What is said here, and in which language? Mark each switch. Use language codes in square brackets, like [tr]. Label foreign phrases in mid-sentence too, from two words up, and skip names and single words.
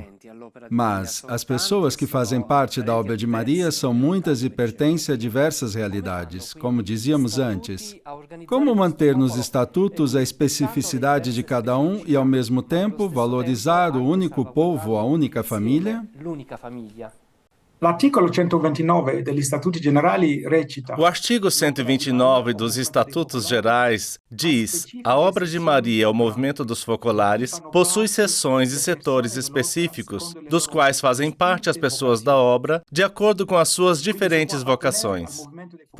[pt] Mas as pessoas que fazem parte da obra de Maria são muitas e pertencem a diversas realidades, como dizíamos antes. Como manter nos estatutos a especificidade de cada um e, ao mesmo tempo, valorizar o único povo, a única família? [it] L'articolo 129 degli Statuti Generali recita: [pt] O artigo 129 dos Estatutos Gerais diz: a obra de Maria, o movimento dos focolares, possui seções e setores específicos, dos quais fazem parte as pessoas da obra, de acordo com as suas diferentes vocações.